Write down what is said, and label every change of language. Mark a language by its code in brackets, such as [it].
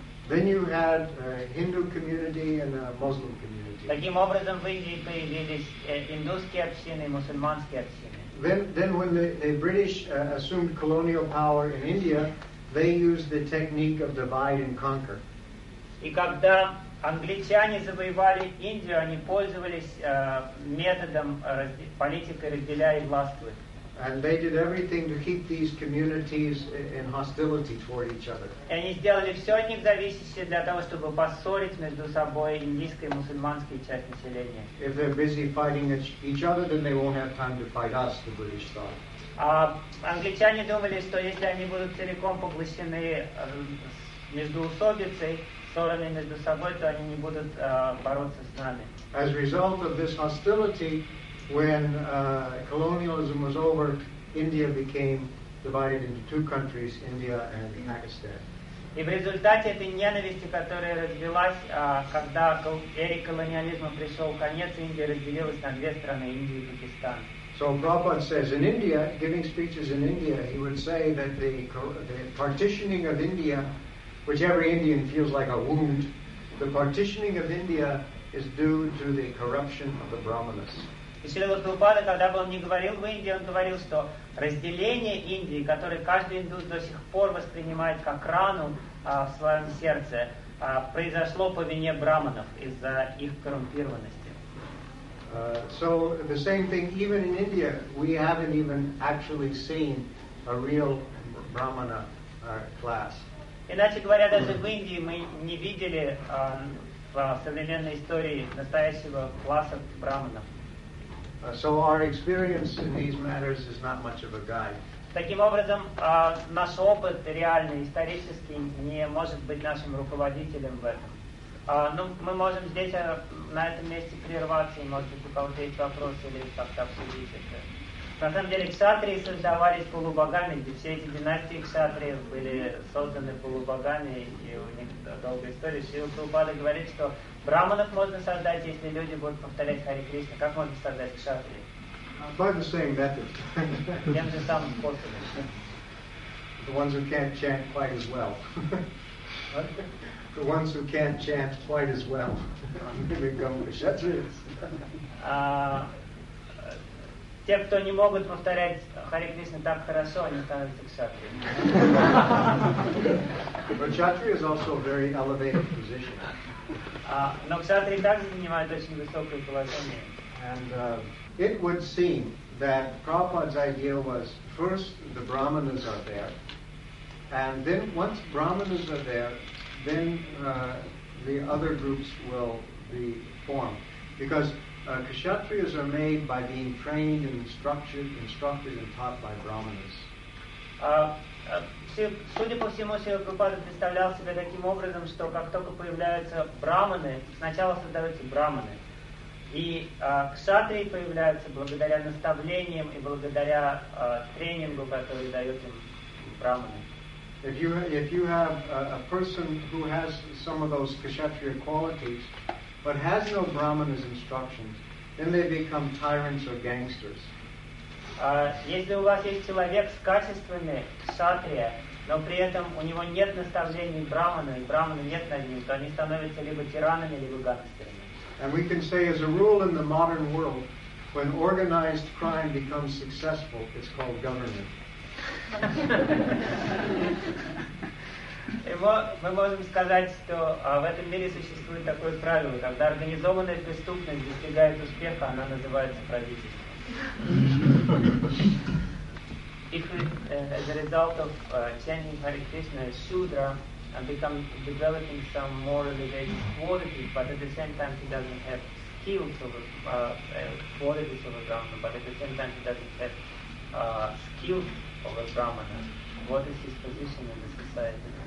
[en] Then you had a Hindu community and a Muslim community. [ru] Таким образом, в Индии появились индусские общины и мусульманские общины. [en] Then when the British assumed colonial power in India, they used the technique of divide and conquer. [ru] И когда англичане завоевали Индию, они пользовались методом политикой разделяя и властвуй. [en] And they did everything to keep these communities in hostility toward each other. [ru] Они сделали все от них зависящее для того, чтобы поссорить между собой индийское и мусульманское часть населения. [en] If they're busy fighting each other, then they won't have time to fight us, the British thought. [ru] Англичане думали, что если они будут целиком поглощены междоусобицей, ссорами между собой, то они не будут бороться с нами. [en] As a result of this hostility, when colonialism was over, India became divided into two countries, India and Pakistan. [ru] И в результате этой ненависти, которая развилась, когда эре колониализма пришел конец, Индия разделилась на две страны, Индию и Пакистан. [en] So Prabhupada says, in India, giving speeches in India, he would say that the partitioning of India, which every Indian feels like a wound, the partitioning of India is due to the corruption of the brahmanas. [ru] И Шрила Прабхупада, когда бы он ни говорил в Индии, он говорил, что разделение Индии, которое каждый индус до сих пор воспринимает как рану в своем сердце, произошло по вине брахманов из-за их коррумпированности. [en] So the same thing, even in India, we haven't even actually seen a real brahmana class. [ru] Иначе говоря, даже в Индии мы не видели в современной истории настоящего класса брахманов. [en] So our experience in these matters is not much of a guide. [ru] Таким образом, наш опыт реальный, исторический, не может быть нашим руководителем в этом. Ну, мы можем здесь на этом месте прерваться, и может быть у кого-то есть вопросы или как-то обсудить это. На самом деле ксатрии создавались полубогами, где все эти династии ксатриев были созданы полубогами, и у них долгая история. Шрила Прабхупада говорит, что браманов можно создать, если люди будут повторять Харе Кришна. Как можно создать ксатрии? [en] By the same method. [ru] Тем же самым способом. [en] The ones who can't chant quite as well. The ones who can't chant quite as well. Become kshatriyas. [ru] Те, кто не могут повторять Харе Кришна так хорошо, они становятся кшатриями. [en] But kshatriya is also a very elevated position. [ru] Но кшатрии также занимают очень высокое положение. [en] And it would seem that Prabhupada's idea was first the brahmanas are there, and then once brahmanas are there, then the other groups will be formed. Because kshatriyas are made by being trained and instructed and taught by brahmanas. [ru] Судя по всему, Шрила Прабхупада представлял себя таким образом, что как только появляются брахманы, сначала создаются брахманы. И кшатрии появляются благодаря наставлениям и благодаря тренингу, который дает им брахманы. [en] If you have a person who has some of those kshatriya qualities, but has no brahmana's instructions, then they become tyrants or gangsters. [ru] Если у вас есть человек с качествами кшатрия, но при этом у него нет наставлений брахмана и брахмана нет над ним, то они становятся либо тиранами, либо гангстерами. [en] And we can say, as a rule in the modern world, when organized crime becomes successful, it's called government. [ru] Мы можем сказать, что в этом мире существует такое правило, когда организованная преступность достигает успеха, она называется правительством. [en] If as a result of chanting Hare Krishna Shudra and become developing some more elevated qualities, but at the same time he doesn't have skills over qualities over Brahmana, but at the same time he doesn't have skills over Brahmana, what is his position in the society?